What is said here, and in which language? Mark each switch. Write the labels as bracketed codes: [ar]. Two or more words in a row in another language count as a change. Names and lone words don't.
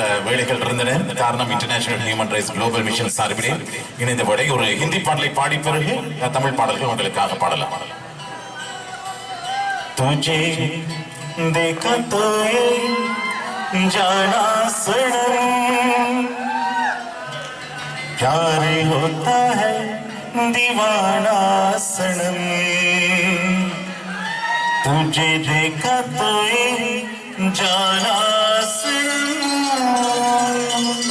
[ta] வேலைகள் இருந்தன. காரணம் இன்டர்நேஷனல் ஹியூமன் ரைட்ஸ் குளோபல் மிஷன் சார்பிலே இணைந்தபடி ஒரு ஹிந்தி பாடலை பாடி பிறகு தமிழ் பாடல்கள் உங்களுக்காக பாடலாம். [hi] तुझे देखा तो ये जाना सनम प्यार होता है दीवाना सनम तुझे देखा तो ये जाना सनम